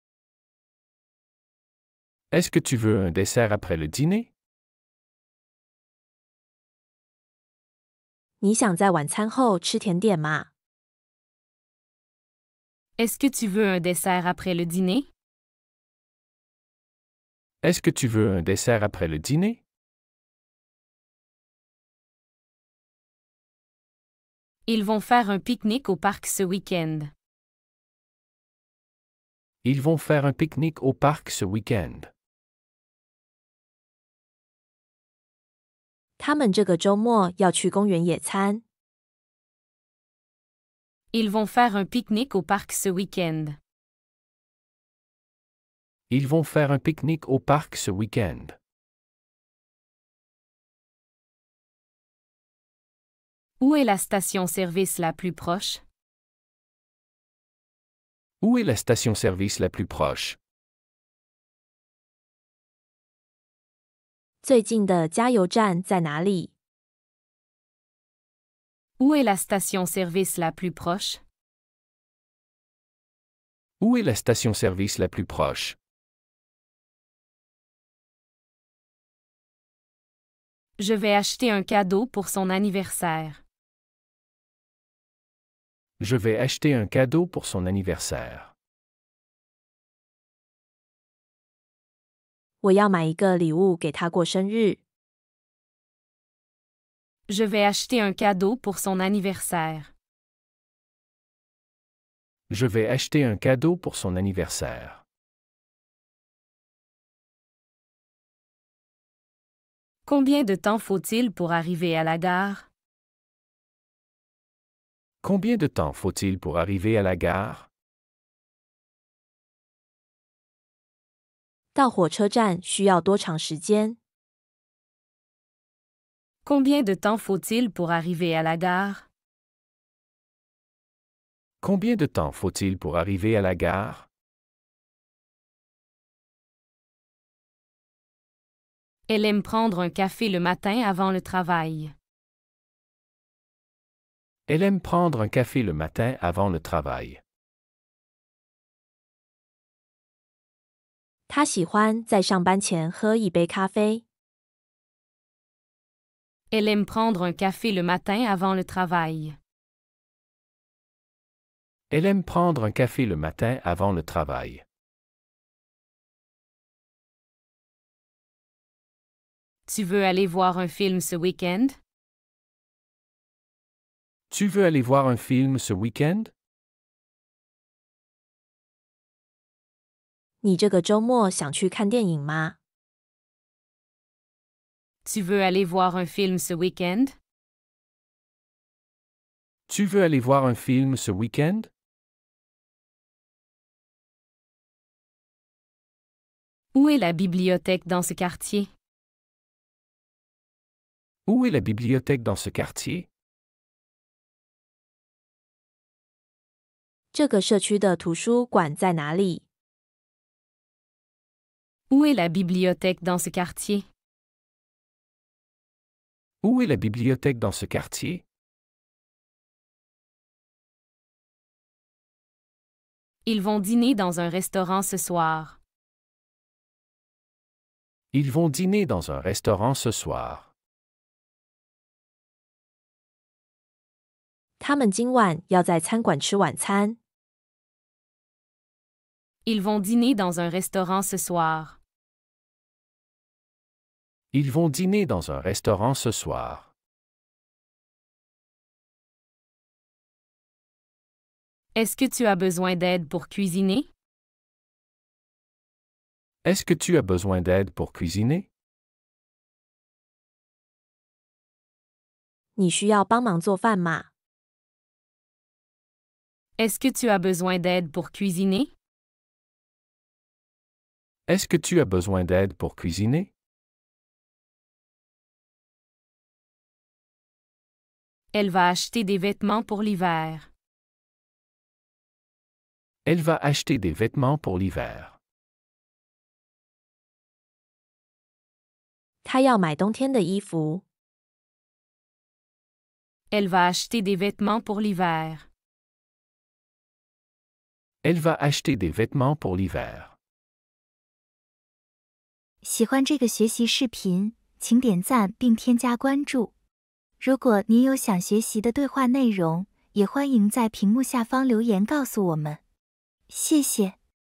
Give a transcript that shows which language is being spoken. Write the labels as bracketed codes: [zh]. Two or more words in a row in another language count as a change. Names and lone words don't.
[fr] Est-ce que tu veux un dessert après le dîner? [zh] 你想在晚餐后吃甜点吗？ [fr] Est-ce que tu veux un dessert après le dîner? Est-ce que tu veux un dessert après le dîner? Ils vont faire un pique-nique au parc ce week-end. Ils vont faire un pique-nique au parc ce week-end. [zh] 他们这个周末要去公园野餐。 [fr] Ils vont faire un pique-nique au parc ce week-end. Ils vont faire un pique-nique au parc ce week-end. Où est la station-service la plus proche? Où est la station-service la plus proche? [zh] 最近的加油站在哪里？ [fr] Où est la station-service la plus proche? Où est la station-service la plus proche? Je vais acheter un cadeau pour son anniversaire. Je vais acheter un cadeau pour son anniversaire. [zh] 我要买一个礼物给他过生日。 [fr] Je vais acheter un cadeau pour son anniversaire. Je vais acheter un cadeau pour son anniversaire. Combien de temps faut-il pour arriver à la gare? Combien de temps faut-il pour arriver à la gare? [zh] 到火车站需要多长时间？ [fr] Combien de temps faut-il pour arriver à la gare? Combien de temps faut-il pour arriver à la gare? Elle aime prendre un café le matin avant le travail. Elle aime prendre un café le matin avant le travail. [zh] 他喜欢在上班前喝一杯咖啡。 [fr] Elle aime prendre un café le matin avant le travail. Elle aime prendre un café le matin avant le travail. Tu veux aller voir un film ce week-end? Tu veux aller voir un film ce week-end? [zh] 你这个周末想去看电影吗？ [fr] Tu veux aller voir un film ce week-end? Tu veux aller voir un film ce week-end? Où est la bibliothèque dans ce quartier? Où est la bibliothèque dans ce quartier? [zh] 这个社区的图书馆在哪里？ [fr] Où est la bibliothèque dans ce quartier? Où est la bibliothèque dans ce quartier? Ils vont dîner dans un restaurant ce soir. Ils vont dîner dans un restaurant ce soir. [zh] 他们今晚要在餐馆吃晚餐。 [fr] Ils vont dîner dans un restaurant ce soir. Ils vont dîner dans un restaurant ce soir. Est-ce que tu as besoin d'aide pour cuisiner? Est-ce que tu as besoin d'aide pour cuisiner? [zh] 你需要帮忙做饭吗？ [fr] Est-ce que tu as besoin d'aide pour cuisiner? Est-ce que tu as besoin d'aide pour cuisiner? Elle va acheter des vêtements pour l'hiver. Elle va acheter des vêtements pour l'hiver. [zh] 他要买冬天的衣服。 [fr] Elle va acheter des vêtements pour l'hiver. Elle va acheter des vêtements pour l'hiver. [zh] 喜欢这个学习视频，请点赞并添加关注。如果您有想学习的对话内容，也欢迎在屏幕下方留言告诉我们。谢谢。